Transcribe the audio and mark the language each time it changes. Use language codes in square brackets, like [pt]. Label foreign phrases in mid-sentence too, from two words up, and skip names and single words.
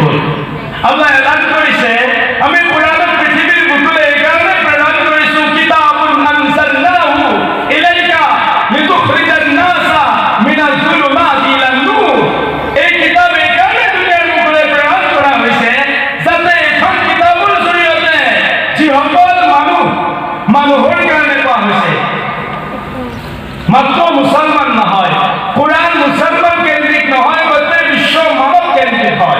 [as] আল্লাহ এলান কৰিছে আমি কোরআনত পৃথিবীৰ বুকুলে এইকাৰণে প্ৰেৰণ কৰিছো [ar] كتاب أنزلناه إليك لتخرج الناس من الظلمات إلى النور. [as] এই কিতাব এইকাৰণে দুনিয়াৰ বুকুলে প্ৰেৰণ কৰা হৈছে যাতে এখন কিতাবৰ জৰিয়তে যিসকল মানুহৰ কাৰণে কোৱা হৈছে মাত্ৰ মুছলমান নহয়, কোরআন মুছলমান কেন্দ্রিক নহয়, গোটেই বিশ্ব মানৱ কেন্দ্রিক হয়।